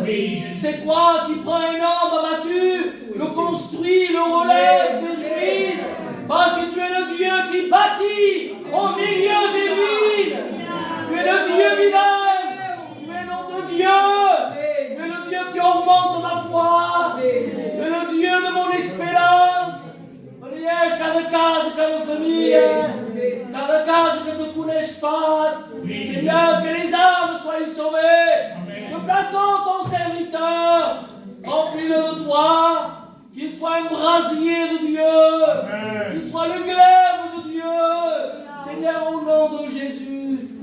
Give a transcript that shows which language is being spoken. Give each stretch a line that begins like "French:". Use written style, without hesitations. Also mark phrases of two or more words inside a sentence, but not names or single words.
French: C'est toi qui prends un homme abattu, le construit, le relève des ruines. Parce que tu es le Dieu qui bâtit au milieu des ruines. Tu es le Dieu vivant. Tu es notre Dieu. Tu es le Dieu qui augmente ma foi. Tu es le Dieu de mon espérance.
Catalan: Cada casa, cada família, cada casa
French: que tu connais pas, Seigneur, que les âmes soient sauvées. Nous plaçons ton serviteur, remplis-le de toi, qu'il soit un brasier de Dieu, qu'il soit le glaive de Dieu, Seigneur, au nom de Jésus.